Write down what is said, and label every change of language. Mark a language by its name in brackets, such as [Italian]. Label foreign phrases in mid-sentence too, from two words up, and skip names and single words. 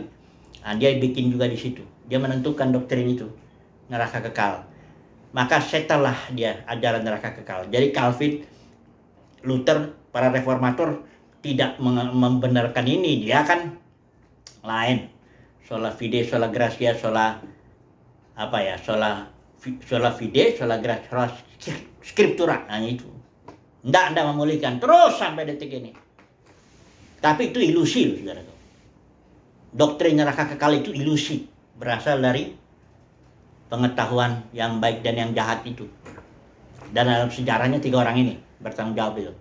[Indonesian] Nah, dia bikin juga di situ. Dia menentukan doktrin itu, neraka kekal. Maka setelah dia ajaran neraka kekal. Jadi Calvin, Luther, para reformator tidak membenarkan ini. Dia kan lain. [Latin] Sola fide, sola gratia, sola [Indonesian] apa ya, [Latin] sola fide, sola scriptura, [Indonesian] hanya itu. Nggak memulihkan terus sampai detik ini. Tapi itu ilusi, saudara. Doktrin neraka kekal itu ilusi, berasal dari pengetahuan yang baik dan yang jahat itu. Dan dalam sejarahnya 3 orang ini bertanggung jawab itu.